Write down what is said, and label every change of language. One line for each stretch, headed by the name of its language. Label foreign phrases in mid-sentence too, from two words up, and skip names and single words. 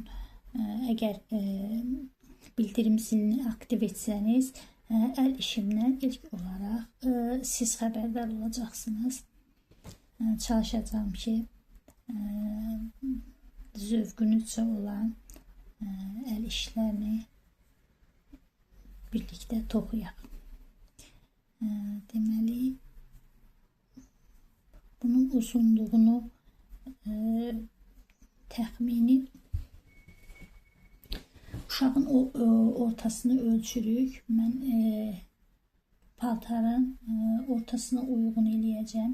Turkish: Eğer bildirim zilini aktif etseniz el işimden ilk olarak siz haberdar olacaksınız. Çalışacağım ki zövqünüzcə olan el işlerini birlikte toxuyaq.
Azerbaijani: Deməli bunun uzunluğunu təxmini uşağın ortasını ölçürük. Mən paltarın ortasına uyğun eləyəcəm.